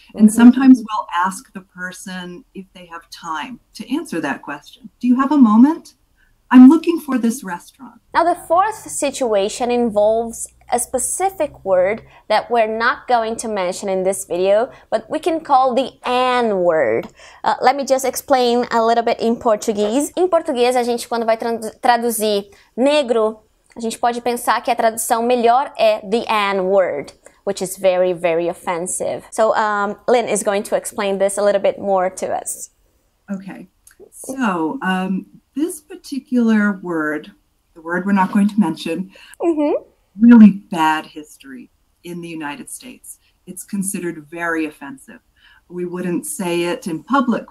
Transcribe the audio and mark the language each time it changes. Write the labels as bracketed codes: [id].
[en] And sometimes we'll ask the person if they have time to answer that question. Do you have a moment? I'm looking for this restaurant. Now the fourth situation involves a specific word that we're not going to mention in this video, but we can call the N word. Let me just explain a little bit in Portuguese. [pt] Em português, a gente quando vai traduzir negro, a gente pode pensar que a tradução melhor é [en] the N word, which is very, very offensive. So Lynn is going to explain this a little bit more to us. Okay, so this particular word, the word we're not going to mention, really bad history in the United States. It's considered very offensive. We wouldn't say it in public.